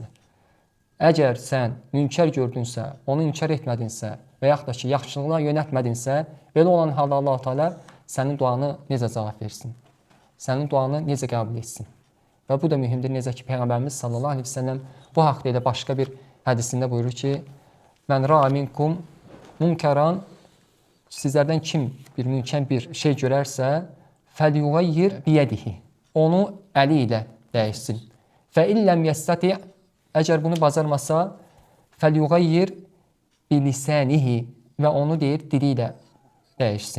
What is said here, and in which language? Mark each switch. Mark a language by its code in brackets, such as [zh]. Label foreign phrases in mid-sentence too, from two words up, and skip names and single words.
[az] Əgər sən münkər gördünsə, onu inkar etmədinsə və yaxud da ki, yaxşılığa yönəltmədinsə, belə olan halda Allah-u Teala sənin duanı necə cavab versin? Sənin duanı necə qəbul etsin? Və bu da mühümdür. Necə ki, Peyğəmbərimiz [ar] صلى الله عليه وسلم [az] bu haqda elə başqa bir hədisində buyurur ki, [ar] من رأى منكم منكرا, [az] sizlərdən kim bir münkər bir şey görərsə, [ar] فليغيره بيده, [az] onu əli ilə dəyişsin. [ar] فإن لم يستطع, [az] əgər bunu bacarmasa, [ar] فليغيره بلسانه, [az] və onu deyir dili ilə dəyişsin.